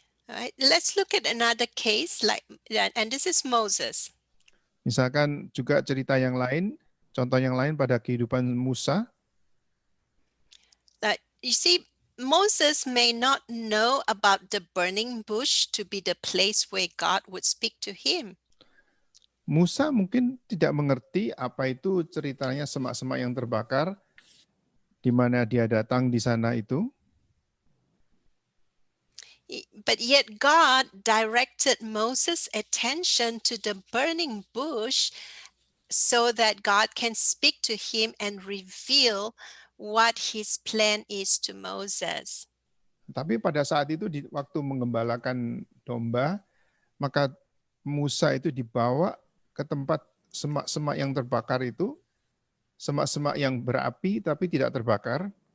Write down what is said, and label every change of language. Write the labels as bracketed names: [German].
[English] Alright, let's look at another case, and this is Moses. [Indonesian] Misalkan juga cerita yang lain, contoh yang lain pada kehidupan Musa. [English] you see, Moses may not know about the burning bush to be the place where God would speak to him. [Indonesian] Musa mungkin tidak mengerti apa itu ceritanya semak-semak yang terbakar, di mana dia datang di sana itu. [English] But yet God directed Moses' attention to the burning bush so that God can speak to him and reveal what his plan is to Moses. [Indonesian] Tapi pada saat itu di waktu menggembalakan domba, maka Musa itu dibawa ke tempat semak-semak yang terbakar itu, semak-semak yang berapi tapi tidak terbakar.